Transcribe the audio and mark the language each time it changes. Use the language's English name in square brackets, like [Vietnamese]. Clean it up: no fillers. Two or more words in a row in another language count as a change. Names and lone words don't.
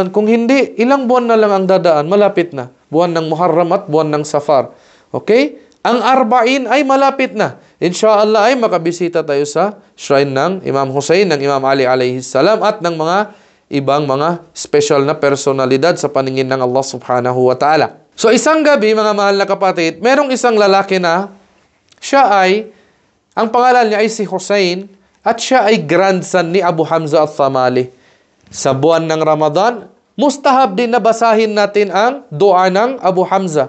[Filipino] Kung hindi, ilang buwan na lang ang dadaan, malapit na. Buwan ng Muharram at buwan ng Safar. Okay? Ang Arba'in ay malapit na. Inshallah ay makabisita tayo sa shrine ng Imam Hussein, ng Imam Ali alayhissalam at ng mga ibang mga special na personalidad sa paningin ng Allah [Arabic] سبحانه وتعالى. [Filipino] So isang gabi mga mahal na kapatid, merong isang lalaki na siya ay, ang pangalan niya ay si Hussein at siya ay grandson ni Abu Hamza al-Thamali. Sa buwan ng Ramadan, mustahab din na basahin natin ang dua ng Abu Hamza.